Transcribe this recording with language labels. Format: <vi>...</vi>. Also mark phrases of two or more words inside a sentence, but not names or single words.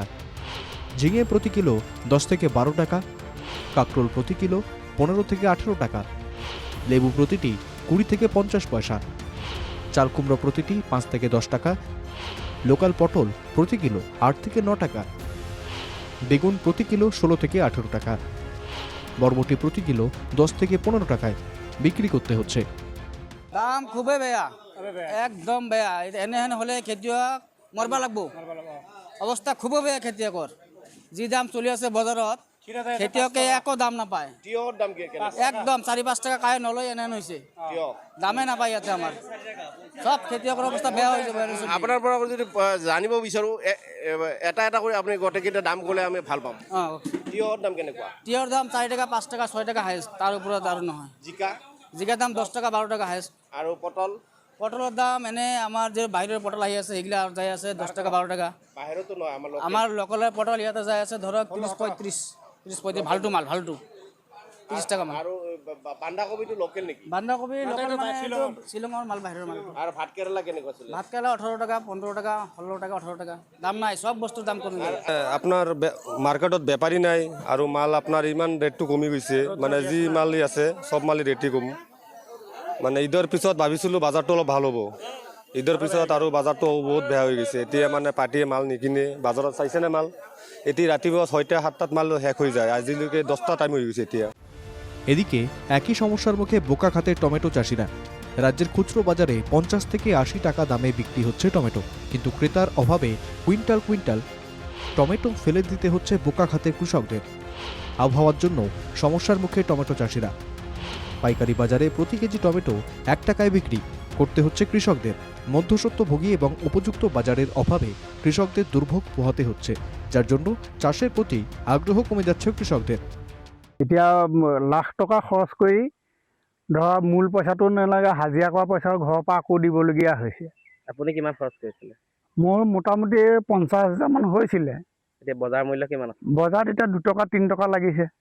<bn>ঝিঙে প্রতি কিলো 10 থেকে 12 টাকা, কাঁকরোল প্রতি কিলো 15 থেকে 18 টাকা, লেবু প্রতিটি 20 থেকে 50 পয়সা, চাল কুমড়ো প্রতিটি 5 থেকে 10 টাকা, লোকাল পটল প্রতি কিলো 8 থেকে 9 টাকা, বেগুন প্রতি কিলো 16 থেকে 18 টাকা, বরবটি প্রতি কিলো 10 থেকে 15 টাকায় বিক্রি করতে হচ্ছে।</bn> <as>দাম খুবই বেয়া, একদম বেয়া। এনে হলে খেতিয়ক মরবা লাগবো। অবস্থা খুবই বেয়া খেতিয়কৰ। যি দাম চলি আছে বজাৰত, খেতিয়কে একো দাম নাপায়। একদম 4-5 টাকা কাই নলয়, এনে হৈছে দামে নাপায় ইয়াতে। আমাৰ সব খেতিয়কৰ অৱস্থা বেয়া হৈ যাব। আপোনাৰ পৰা যদি জানিব বিচাৰো, এটা এটা কৰি আপুনি গোটেইকেইটা দাম ক'লে আমি ভাল পাম। তিয়হৰ দাম কেনেকুৱা? তিয়হৰ দাম 4 টাকা, 5 টাকা, 6 টাকা হাইষ্ট, তাৰ ওপৰত আৰু নহয়। জিকা দাম 10 টাকা, 12 টাকা হাইষ্ট। আৰু পটলৰ দাম এনে আমাৰ যে বাহিৰৰ পটল আহি আছে, সেইগিলা যাই আছে 10 টাকা, 12 টাকা। বাহিৰতো নহয়, আমাৰ লোকেলৰ পটল ইয়াতে যাই আছে ধৰক 30-35 ভালটো মাল, ভালটো 30 টাকা মান। আৰু বন্ধাকবিটো লোকেল নেকি? বন্ধাকবি লোকেল মানে শ্বিলঙৰ মাল, বাহিৰৰ মাল। আৰু ভাত কেৰেলা কেনেকুৱা চলে? ভাত কেৰেলা 18 টাকা, 15 টাকা, 16 টাকা, 18 টাকা। দাম নাই, সব বস্তুৰ দাম কমি গ'ল। আপোনাৰ মাৰ্কেটত বেপাৰী নাই আৰু মাল আপোনাৰ ইমান ৰেটটো কমি গৈছে। মানে যি মাল আছে চব মালেই ৰেটটো কম। মানে ঈদৰ পিছত ভাবিছিলোঁ বাজাৰটো অলপ ভাল হ'ব, ঈদৰ পিছত আৰু বাজাৰটো বহুত বেয়া হৈ গৈছে। এতিয়া মানে পাৰ্টীয়ে মাল নিকিনে। বাজাৰত চাইছেনে মাল? এতিয়া ৰাতিপুৱা 6টা-7টাত মাল শেষ হৈ যায়, আজিলৈকে 10টা টাইম হৈ গৈছে এতিয়া।</as> <bn>এদিকে একই সমস্যার মুখে বোকাখাতের টমেটো চাষিরা। রাজ্যের খুচরো বাজারে 50 থেকে 80 টাকা দামে বিক্রি হচ্ছে টমেটো, কিন্তু ক্রেতার অভাবে কুইন্টাল কুইন্টাল টমেটো ফেলে দিতে হচ্ছে বোকাখাতের কৃষকদের। আবহাওয়ার জন্য সমস্যার মুখে টমেটো চাষিরা। পাইকারি বাজারে প্রতি কেজি টমেটো 1 টাকায় বিক্রি করতে হচ্ছে কৃষকদের। মধ্যস্বত্বভোগী এবং উপযুক্ত বাজারের অভাবে কৃষকদের দুর্ভোগ পোহাতে হচ্ছে, যার জন্য চাষের প্রতি আগ্রহ কমে যাচ্ছে কৃষকদের।</bn> <as>এতিয়া লাখ টকা খৰচ কৰি ধৰা মূল পইচাটো নালাগে, হাজিৰা কৰা পইচাও ঘৰৰ পৰা আকৌ দিবলগীয়া হৈছে। আপুনি কিমান খৰচ কৰিছিলে? মোৰ মোটামুটি 50,000 মান হৈছিলে। এতিয়া বজাৰ মূল্য কিমান আছে? বজাৰত এতিয়া 2 টকা 3 টকা লাগিছে।</as>